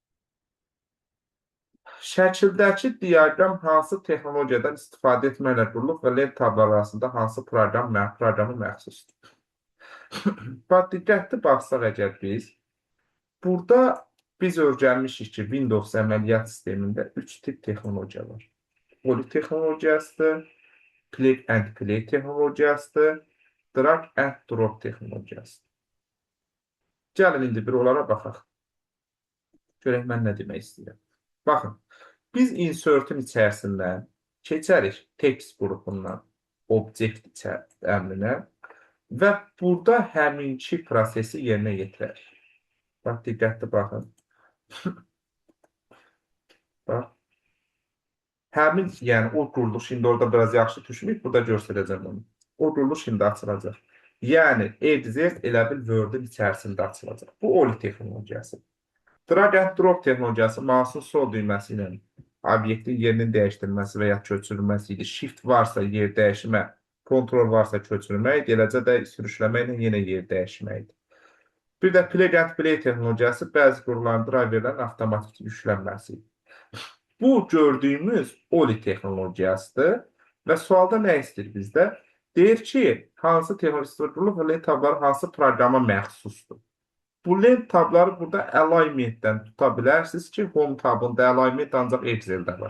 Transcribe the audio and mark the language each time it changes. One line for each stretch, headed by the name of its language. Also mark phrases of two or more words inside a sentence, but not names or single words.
Azerbaijani: Şəkildəki diaqram hansı texnologiyadan istifadə etməklə qurulub və lent tabları arasında hansı proqramı məxsusdur? Bax, diqqətli baxsaq əgər burada biz öyrənmişik ki, Windows əməliyyat sistemində 3 tip texnologiya var. Poly texnologiyasıdır,
English: plug and play texnologiyasıdır, drag and drop texnologiyasıdır.
Azerbaijani: Gəlin indi bir onlara baxaq. Görək mən nə demək istəyirəm. Baxın, biz insert'ün içərisindən keçərik text qrupundan object əmrinə və burada həminki prosesi yerinə yetirərik. Bax, diqqətli baxın. Bax. Həmin, yəni o quruluş, indi orada biraz yaxşı düşməyib, burada göstərəcəm onu. O quruluş indi açılacaq. Yəni, exec elə bil Word-ün içərisində açılacaq. Bu OLI texnologiyası.
English: Drag and drop
Azerbaijani: texnologiyası mouse'un sol düyməsi ilə obyektin yerinin dəyişdirilməsi və ya köçürülməsi idi. Shift varsa yer dəyişmə, kontrol varsa köçürmək, eləcə də sürüşləmə ilə yenə yer dəyişməkdir. Bir də
English: plug and play
Azerbaijani: texnologiyası bəzi qurulan driverlərin avtomatik yüklənməsi. Bu gördüyümüz OLI texnologiyasıdır və sualda nə istəyir bizdə? Deyir ki, hansı texnologiyası qurulub və lent tabları hansı proqrama məxsusdur? Bu lent tabları burada alignmentdən tuta bilərsiniz ki, home tabında alignment ancaq Excel-də var.